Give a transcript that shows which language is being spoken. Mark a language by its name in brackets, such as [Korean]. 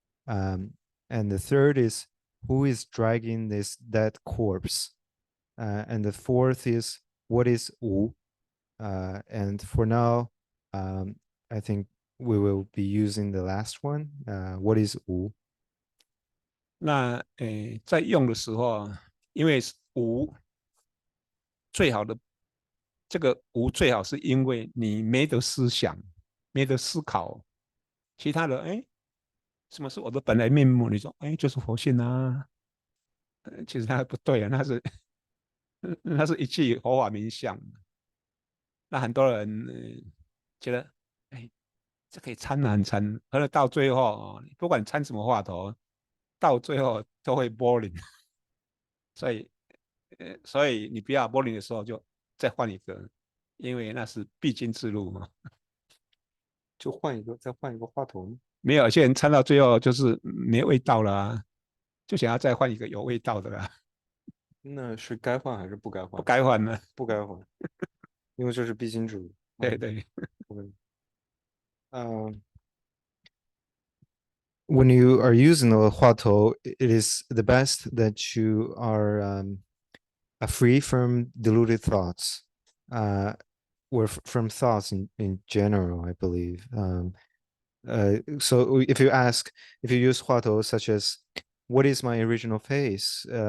[English] And the third is, who is dragging this dead corpse? And the fourth is, what is Wu? And for now, I think we will be using the last one. What is Wu? [Chinese] 那在用的时候，因为无最好的这个无最好是因为你没得思想，没得思考，其他的什么是我的本来面目？你说就是佛性啊，其实它不对啊，那是一句佛法名相。那很多人觉得这可以参难参，可是到最后不管参什么话头，到最后都会 [English] boring。 [Chinese] 所以你不要 [English] boring [Chinese] 的时候就再换一个，因为那是必经之路嘛。就换一个，再换一个话筒。没有，有些人参到最后就是没味道了啊，就想要再换一个有味道的啦。那是该换还是不该换？不该换呢？不该换，因为这是必经之路。对对。 [English] When you are using the huatou, it is the best that you are free from deluded thoughts, or from thoughts in general, I believe. So if you use huatou such as, what is my original face?